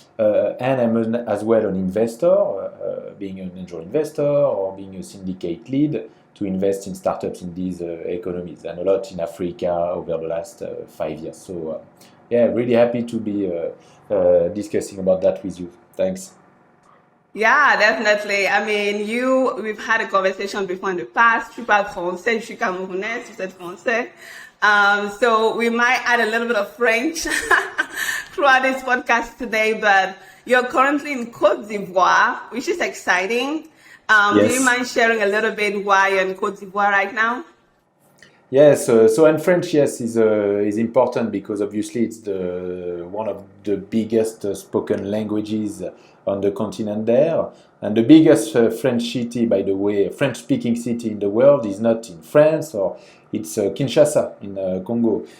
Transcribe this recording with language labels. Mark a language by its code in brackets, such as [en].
[en] And I'm as well an investor, being an angel investor or being a syndicate lead to invest in startups in these economies, and a lot in Africa over the last 5 years. So really happy to be discussing about that with you. Thanks. Yeah, definitely. I mean, we've had a conversation before in the past. [fr] Tu parles français, je suis camerounaise, vous êtes français. [en] So we might add a little bit of French throughout this podcast today, but you're currently in Côte d'Ivoire, which is exciting. Yes. Do you mind sharing a little bit why you're in Côte d'Ivoire right now? Yes, so and French, yes, is important because obviously it's one of the biggest spoken languages on the continent there, and the biggest French city, by the way, French-speaking city in the world is not in France, or it's Kinshasa in Congo.